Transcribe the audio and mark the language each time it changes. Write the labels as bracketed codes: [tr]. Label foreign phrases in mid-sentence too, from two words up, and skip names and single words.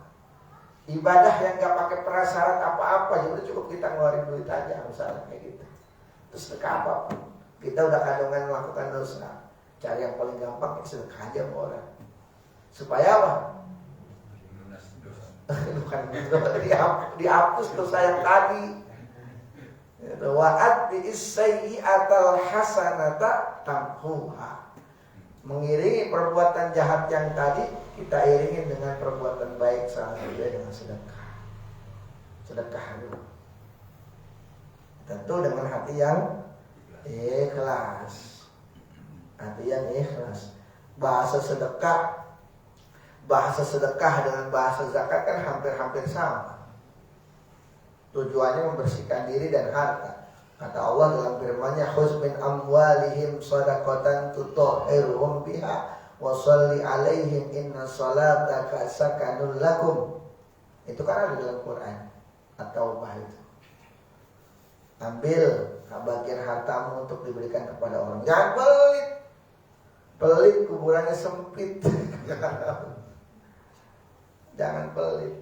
[id] Ibadah yang gak pakai prasyarat apa-apa, jadi cukup kita ngeluarin duit aja misalnya kayak gitu. Terus sedekah apapun. Kita udah kadang melakukan dosa, cari yang paling gampang, sedekah aja sama orang. Supaya apa? Bukan dihapus dosa yang tadi. [ar] وأتبع السيئة الحسنة تمحها. [id] Mengiringi perbuatan jahat yang tadi, kita iringin dengan perbuatan baik, salah satunya dengan sedekah. Sedekah dulu. Tentu dengan hati yang ikhlas. Hati yang ikhlas. Bahasa sedekah dengan bahasa zakat kan hampir-hampir sama. Tujuannya membersihkan diri dan harta. Kata Allah dalam firman-Nya, [ar] "خذ من أموالهم صدقة تطهرهم بها وصل عليهم إن صلاتك سكن لكم." [id] Itu kan ada dalam Quran atau bah itu. Ambil bagian hartamu untuk diberikan kepada orang. Jangan pelit. Pelit kuburannya sempit. Jangan pelit.